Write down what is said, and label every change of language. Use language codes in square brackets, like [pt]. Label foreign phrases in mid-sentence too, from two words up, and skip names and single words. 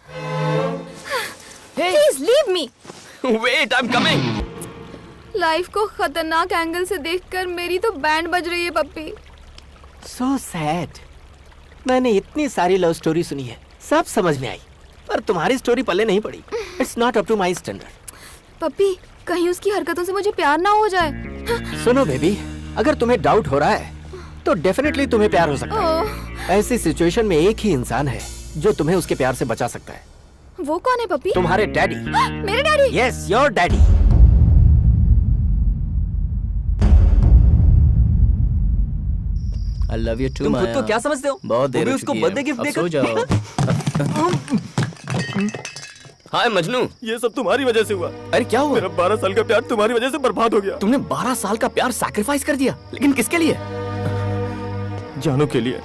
[en] please leave me. wait, I am coming. [hi] लाइफ को खतरनाक एंगल से देखकर मेरी तो बैंड बज रही है पप्पी। [en] So sad. [hi] मैंने इतनी सारी [en] love story [hi] सुनी है, सब समझ में आई, पर तुम्हारी स्टोरी पल्ले नहीं पड़ी। [en] It's not up to my standard. [hi] पप्पी, कहीं उसकी हरकतों से मुझे प्यार ना हो जाए। सुनो बेबी, अगर तुम्हें डाउट हो रहा है तो डेफिनेटली तुम्हें प्यार हो सकता है। ऐसी सिचुएशन में एक ही इंसान है जो तुम्हें उसके प्यार से बचा सकता है। वो कौन है पप्पी? तुम्हारे डैडी। मेरे डैडी? [en] Yes, your daddy. I love you too, [hi] तुम खुद माया। को क्या समझते हो? बहुत देर वो भी हो उसको चुकी है। बर्थडे गिफ्ट अब देकर सो जाओ। हाय मजनू। ये सब तुम्हारी वजह से हुआ। अरे क्या हुआ? मेरा 12 साल का प्यार तुम्हारी वजह से बर्बाद हो गया। तुमने 12 साल का प्यार सैक्रिफाइस कर दिया, लेकिन किसके लिए? जानू के लिए।